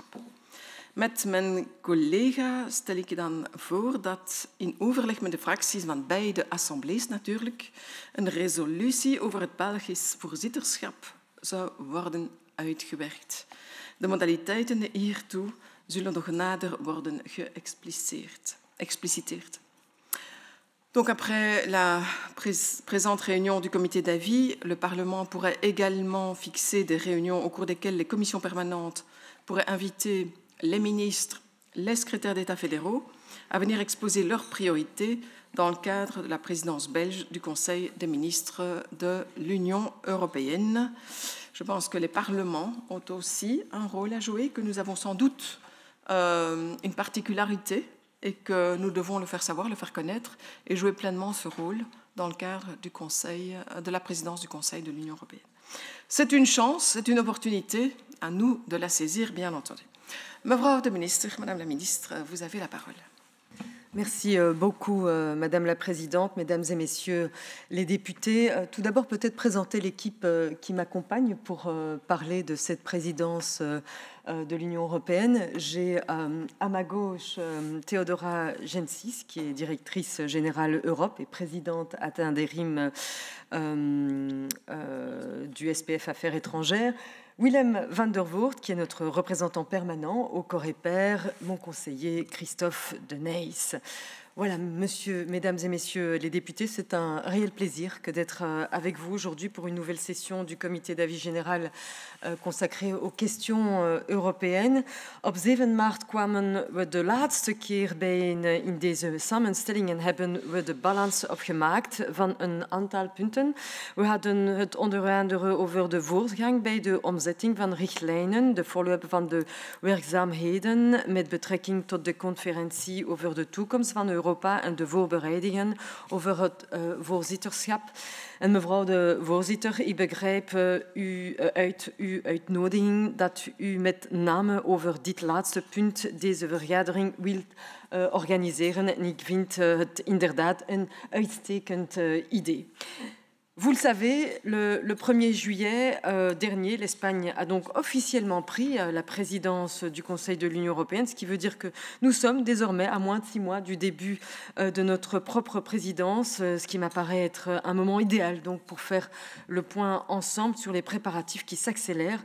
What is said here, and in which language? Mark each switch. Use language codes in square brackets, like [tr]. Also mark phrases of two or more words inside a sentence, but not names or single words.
[nl] Met mijn collega stel ik dan voor dat in overleg met de fracties van beide assemblées natuurlijk een resolutie over het Belgisch voorzitterschap zou worden uitgewerkt. De modaliteiten hiertoe zullen nog nader worden geëxpliciteerd. [fr] Donc, après la présente réunion du comité d'avis, le Parlement pourrait également fixer des réunions au cours desquelles les commissions permanentes pourraient inviter les ministres, les secrétaires d'État fédéraux à venir exposer leurs priorités dans le cadre de la présidence belge du Conseil des ministres de l'Union européenne. Je pense que les parlements ont aussi un rôle à jouer, que nous avons sans doute une particularité et que nous devons le faire savoir, le faire connaître et jouer pleinement ce rôle dans le cadre du Conseil, de la présidence du Conseil de l'Union européenne. C'est une chance, c'est une opportunité, à nous de la saisir, bien entendu. [nl] Mevrouw de minister, [fr] Madame la ministre, vous avez la parole. Merci beaucoup, Madame la Présidente, Mesdames et Messieurs les députés. Tout d'abord, peut-être présenter l'équipe qui m'accompagne pour parler de cette présidence de l'Union européenne. J'ai à ma gauche Theodora Gensis, qui est directrice générale Europe et présidente ad intérim du SPF Affaires étrangères. Willem van der Voort, qui est notre représentant permanent au Coreper, mon conseiller Christophe de Neys. Voilà, mesdames et messieurs les députés, c'est un réel plaisir que d'être avec vous aujourd'hui pour une nouvelle session du comité d'avis général consacré aux questions européennes. [nl] Op 7 maart kwamen we de laatste keer bijeen in deze samenstelling en hebben we de balans opgemaakt van een aantal punten. We hadden het onder andere over de voortgang bij de omzetting van richtlijnen, de follow-up van de werkzaamheden met betrekking tot de conferentie over de toekomst van Europa en de voorbereidingen over het voorzitterschap. En mevrouw de voorzitter, ik begrijp uit uw uitnodiging dat u met name over dit laatste punt deze vergadering wilt organiseren. En ik vind het inderdaad een uitstekend idee. [fr] Vous le savez, le 1er juillet dernier, l'Espagne a donc officiellement pris la présidence du Conseil de l'Union européenne, ce qui veut dire que nous sommes désormais à moins de 6 mois du début de notre propre présidence, ce qui m'apparaît être un moment idéal donc, pour faire le point ensemble sur les préparatifs qui s'accélèrent.